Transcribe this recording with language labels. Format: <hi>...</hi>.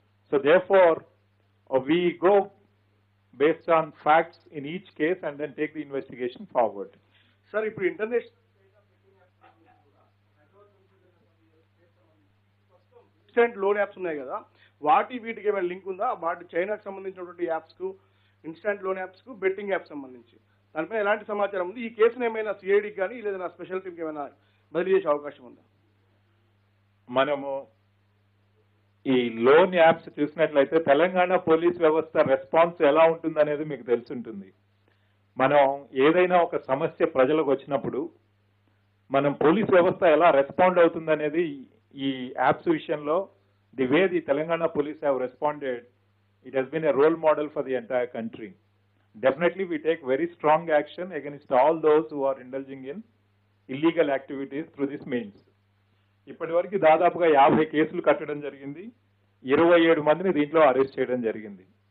<en>So therefore, we go based on facts in each case and then take the investigation forward.</en> <te>Sir, ఇప్పుడు instant loan apps ఉన్నాయి కదా, వీటికి ఏమైనా link ఉందా? వాటి చైనాకు సంబంధించినటువంటి యాప్స్ కు, ఇన్స్టెంట్ లోన్ యాప్స్ కు, బెట్టింగ్ యాప్స్ సంబంధించి దానిపై ఎలాంటి సమాచారం ఉంది? ఈ కేసును ఏమైనా సిఐడికి కానీ లేదా స్పెషల్ టీంకి ఏమైనా బదిలీ చేసే అవకాశం ఉందా? మనము ఈ లోన్ యాప్స్ చూసినట్లయితే తెలంగాణ పోలీస్ వ్యవస్థ రెస్పాన్స్ ఎలా ఉంటుందనేది మీకు తెలుసుంటుంది. మనం ఏదైనా ఒక సమస్య ప్రజలకు వచ్చినప్పుడు మనం పోలీస్ వ్యవస్థ ఎలా రెస్పాండ్ అవుతుందనేది ఈ యాప్స్ విషయంలో</te> <en>The way the Telangana police have responded, it has been a role model for the entire country. Definitely we take very strong action against all those who are indulging in illegal activities through this means.</en> <te>ఇప్పటి వరకు దాదాపుగా 50 కేసులు కట్టడం జరిగింది, 27 మందిని దీంట్లో arrest చేయడం జరిగింది.</te>